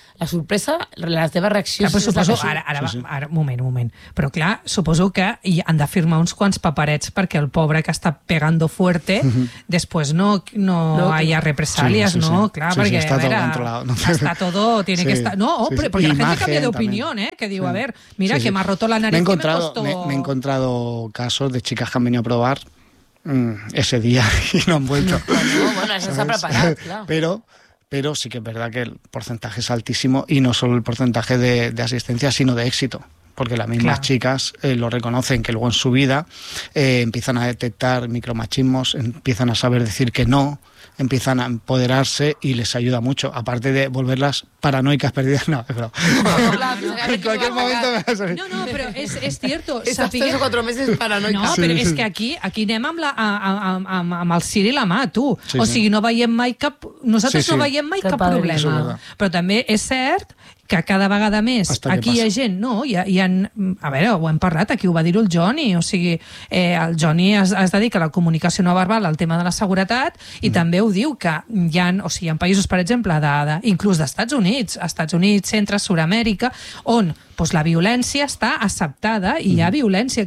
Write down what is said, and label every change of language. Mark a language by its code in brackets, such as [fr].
[ca] La sorpresa, la teva reacció... Clar, suposo, ara, moment. Però clar, suposo que hi han de firmar uns quants paperets perquè el pobre que està [es] pegando fuerte [ca] després no hi ha represàlies, sí, sí, no? Sí, clar, sí, perquè, sí, està [es] todo controlado. Està todo, tiene sí, que estar... No, oh, sí, sí. Perquè la gente cambia de opinión, ¿eh? [ca] Que diu, [es] sí. A ver, mira, sí, sí. Que me ha roto la nariz, me costó... Me he encontrado casos de chicas que han venido a probar ese día y no han vuelto. No, bueno, eso se ha preparado, claro. Pero sí que es verdad que el porcentaje es altísimo y no solo el porcentaje de asistencia, sino de éxito. Porque las mismas claro. Chicas lo reconocen, que luego en su vida empiezan a detectar micromachismos, empiezan a saber decir que no, empiezan a empoderarse y les ayuda mucho. Aparte de volverlas paranoicas perdidas, no, pero... No, en cualquier momento me va a salir. No, pero es cierto. Estás tres o cuatro meses paranoica. [ca] No, [es] pero es que [ca] aquí anem amb el cir i la mà, tu. Sí, o sigui, no veiem mai cap... Nosaltres no veiem mai cap problema. Però també és cert... que cada vegada més aquí hi ha gent, no, a veure, ho hem parlat, aquí ho va dir el Johnny, o sigui, el Johnny es dedica a la comunicació no verbal al tema de la seguretat i també ho diu que hi ha, o sigui, en països, per exemple, inclús d'Estats Units, centre, Sud-amèrica, on pues, la violència està acceptada i hi ha violència.